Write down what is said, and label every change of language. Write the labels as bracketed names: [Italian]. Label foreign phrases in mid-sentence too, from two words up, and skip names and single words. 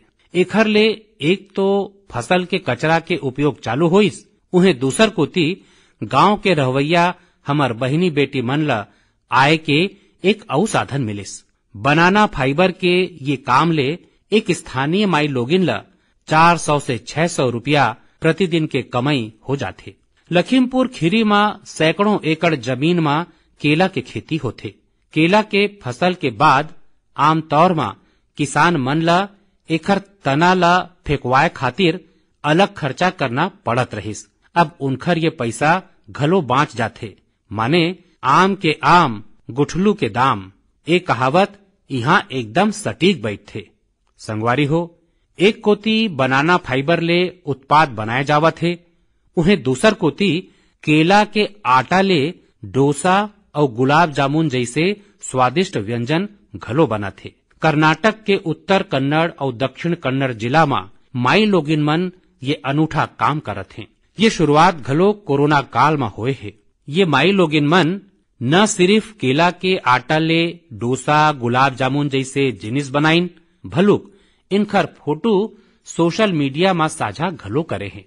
[Chhattisgarhi] एखर ले एक तो फसल के कचरा के उपयोग चालू होइस, उन्हें दूसर कोती गांव के रहवैया हमर बहिनी बेटी मन ला आय के एक अउ साधन मिलिस। [English] banana fiber [Chhattisgarhi] के ये काम ले एक स्थानीय माई लोगिन ला 400 से 600 रुपया प्रतिदिन के कमाई हो जाते। लखीमपुर खीरी में सैकड़ों एकड़ जमीन में केला के खेती होते। केला के फसल के बाद आमतौर में किसान मन ला एखर तना ला फेंकवाए खातिर अलग खर्चा करना पड़त रहिस। अब उनखर ये पैसा घलो बाँच जाथे। माने आम के आम गुठलू के दाम, एक कहावत यहाँ एकदम सटीक बैठथे। संगवारी हो, एक कोती [English] banana fiber [Chhattisgarhi] ले उत्पाद बनाए जावत है, उन्हें दूसर कोती केला के आटा ले डोसा और गुलाब जामुन जैसे स्वादिष्ट व्यंजन घलो बना थे। कर्नाटक के उत्तर कन्नड़ और दक्षिण कन्नड़ जिला में माई लोगिन मन ये अनूठा काम करत हैं। ये शुरुआत घलो कोरोना काल में होए है। ये माई लोगिन मन न सिर्फ केला के आटा ले डोसा गुलाब जामुन जैसे जिनिस बनाइन, भलुक इनखर फोटो [English] social media [Chhattisgarhi] में साझा घलो करे हैं।